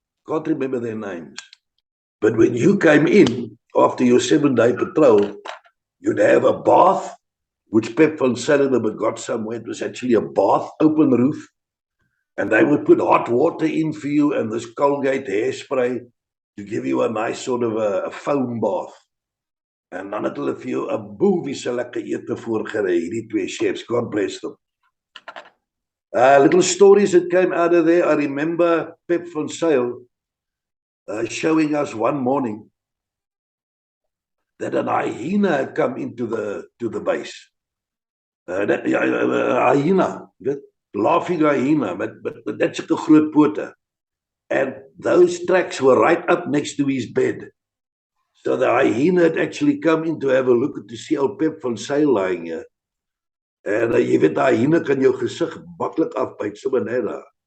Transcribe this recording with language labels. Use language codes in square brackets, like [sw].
[en] Can't remember their names. But when you came in after your 7-day patrol, you'd have a bath, which Pep van Zyl had got somewhere. It was actually a bath, open roof. And they would put hot water in for you and this Colgate hairspray to give you a nice sort of a foam bath. [af] En dan het hulle vir jou 'n boewiese lekker ete voorgerei, hierdie twee chefs. [en] God bless them. Little stories that came out of there. I remember Pep van Zyl showing us one morning that an hyena had come into the base. Hyena, laughing hyena, but that's a [af] groot pote. [en] And those tracks were right up next to his bed. So the hyena had actually come in to have a look to see how Pep van Zyl lying here. [af] En jy weet, die hyena kan jou gesig maklik afbyt, sommer net daar.